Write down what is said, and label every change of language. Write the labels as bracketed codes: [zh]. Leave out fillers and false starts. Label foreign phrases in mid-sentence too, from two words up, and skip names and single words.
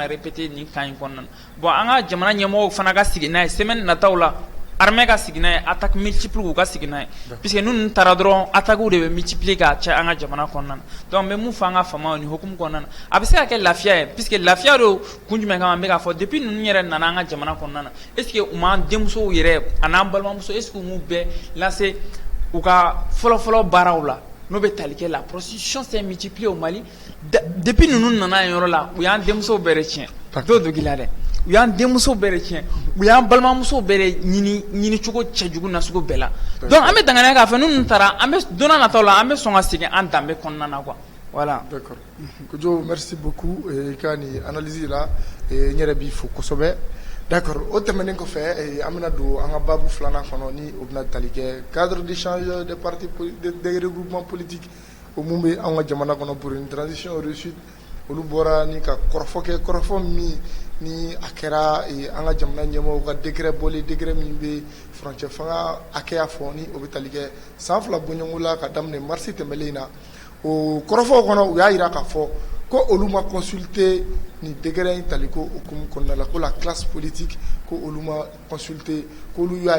[bm] répéter nin kan in kɔnɔna na bon an ka jamana ɲɛmɔgɔw fana ka sigi n'a ye semaine nataw la armée ka sigi n'a ye [fr] attaque multiple [bm] k'u ka sigi n'a ye puisque ninnu taara dɔrɔn attaques de bɛ multiplier ka caya an ka jamana kɔnɔna na donc n bɛ mun fɔ an ka faamaw ni hukumu kɔnɔna na a bɛ se ka kɛ lafiya ye puisque lafiya do kun jumɛn kama n bɛ k'a fɔ depuis ninnu yɛrɛ nana an ka jamana kɔnɔna na [fr] est ce que [bm] u m'an denmusow yɛrɛ a n'an balimamuso [fr] est ce que [bm] u m'u bɛɛ lase u ka fɔlɔfɔlɔ baaraw la n'o bɛ tali kɛ la [fr] prostitution s'est multipliée au Mali depuis [bm] ninnu nana yen yɔrɔ la u y'an denmusow bɛɛ de tiɲɛ t'o dogi la dɛ u y'an denmusow bɛɛ de tiɲɛ u y'an balimamusow bɛɛ de ɲini cogo cɛjugu nasugu bɛɛ la donc an bɛ danganiya k'a fɔ ninnu taara an bɛ donna nataw la an bɛ sɔn ka segin an danbe kɔnɔna na [fr] quoi voilà. [bm] D'accord Kojo [fr] merci beaucoup [bm] i ka nin analyse la n yɛrɛ b'i fo kosɛbɛ d'accord o tɛmɛnen kɔfɛ an bɛna don an ka baabu filanan kɔnɔ ni o bɛna tali kɛ [fr] cadre d'échange des partis des regroupements politiques [bm] o mun bɛ an ka jamana kɔnɔ [fr] pour une transition réussite [bm] olu bɔra ni ka kɔrɔfɔ kɛ kɔrɔfɔ min ni a kɛra an ka jamana ɲɛmɔgɔw ka décret bɔlen décret min bɛ furancɛ fanga hakɛya fɔ ni o bɛ tali kɛ san 2 bɔɲɔgɔnko la ka daminɛ marisi tɛmɛlen na o kɔrɔfɔw kɔnɔ u y'a jira k'a fɔ ko olu ma consulter ni décret in taliko hukumu kɔnɔna la ko [fr] la classe politique [bm] ko olu ma consulter ko olu y'a